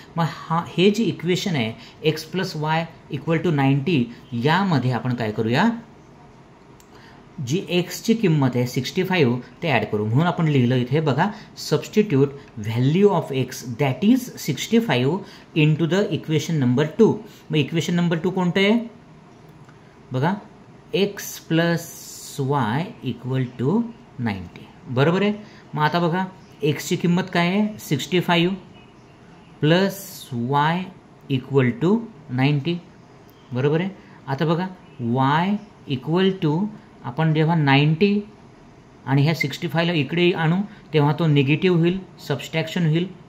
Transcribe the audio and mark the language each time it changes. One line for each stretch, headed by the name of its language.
Marathi: मग हे जे इक्वेशन आहे x plus y equal to 90 यामध्ये आपण काय करूया? जी एक्सची किंमत आहे 65 ते ॲड करू. म्हणून आपण लिहिलं इथे बघा
English: Substitute value of x that is 65 into the equation number 2.
Marathi: मग इक्वेशन नंबर 2 कोणतं आहे? बघा x plus y equal to 90. बरोबर आहे. मग आता बघा एक्सची किंमत काय आहे? 65 प्लस वाय इक्वल टू 90. बरोबर आहे. आता बघा वाय इक्वल टू आपण जेव्हा 90 आणि ह्या 65ला इकडे आणू तेव्हा तो निगेटिव्ह होईल, सबस्ट्रॅक्शन होईल.